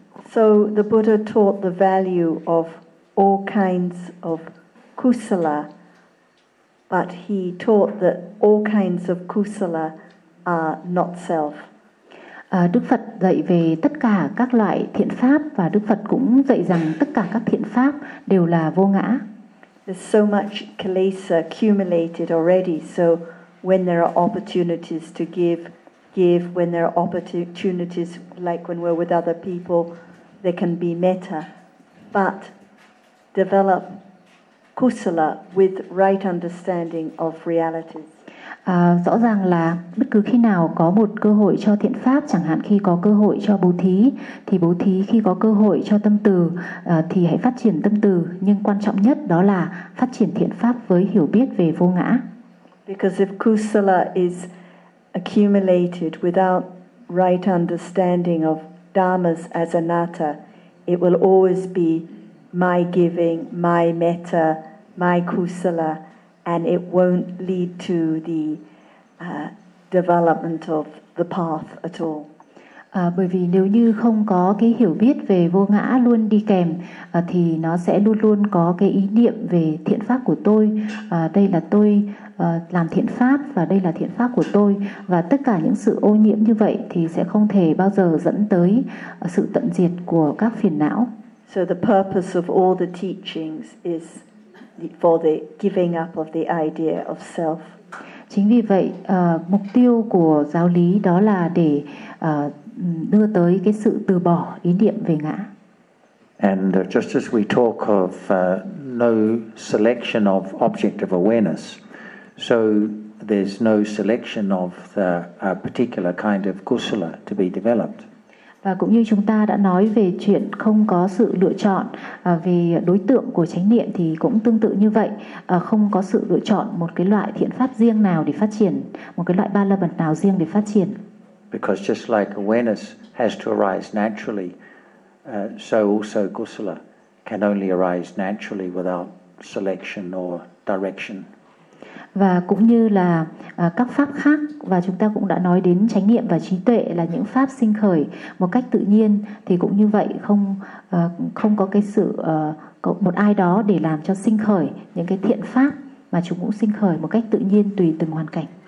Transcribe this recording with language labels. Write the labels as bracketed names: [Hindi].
[English] So the Buddha taught the value of all kinds of kusala, but he taught that all kinds of kusala are not self. [Vietnamese] Đức Phật dạy về tất cả các loại thiện pháp và Đức Phật cũng dạy rằng tất cả các thiện pháp đều là vô ngã. [English] There's so much kilesa accumulated already, so when there are opportunities to give, when there are opportunities like when we're with other people, there can be metta. But develop kusala with right understanding of reality. [Vietnamese] Rõ ràng là bất cứ khi nào có một cơ hội cho thiện pháp, chẳng hạn khi có cơ hội cho bố thí, thì bố thí khi có cơ hội cho tâm từ thì hãy phát triển tâm từ, nhưng quan trọng nhất đó là phát triển thiện pháp với hiểu biết về vô ngã. [English] Because if kusala is accumulated without right understanding of dharmas as anatta, it will always be my giving, my metta, my kusala, and it won't lead to the development of the path at all. [Vietnamese] Bởi vì nếu như không có cái hiểu biết về vô ngã luôn đi kèm thì nó sẽ luôn luôn có cái ý niệm về thiện pháp của tôi. Đây là tôi làm thiện pháp và đây là thiện pháp của tôi, và tất cả những sự ô nhiễm như vậy thì sẽ không thể bao giờ dẫn tới sự tận diệt của các phiền não. [English] So the purpose of all the teachings is for the giving up of the idea of self. [Vietnamese] Chính vì vậy, mục tiêu của giáo lý đó là để đưa tới cái sự từ bỏ ý niệm về ngã. [English] And just as we talk of no selection of object of awareness, so there's no selection of a particular kind of kusala to be developed. [Vietnamese] Và cũng như chúng ta đã nói về chuyện không có sự lựa chọn về đối tượng của chánh niệm thì cũng tương tự như vậy, không có sự lựa chọn một cái loại thiện pháp riêng nào để phát triển, một cái loại ba la mật nào riêng để phát triển. [English] Because just like awareness has to arise naturally, so also kusala can only arise naturally without selection or direction. [Vietnamese] Và cũng như là các pháp khác, và chúng ta cũng đã nói đến chánh niệm và trí tuệ là những pháp sinh khởi một cách tự nhiên, thì cũng như vậy, không không có cái sự một ai đó để làm cho sinh khởi những cái thiện pháp, mà chúng cũng sinh khởi một cách tự nhiên tùy từng hoàn cảnh.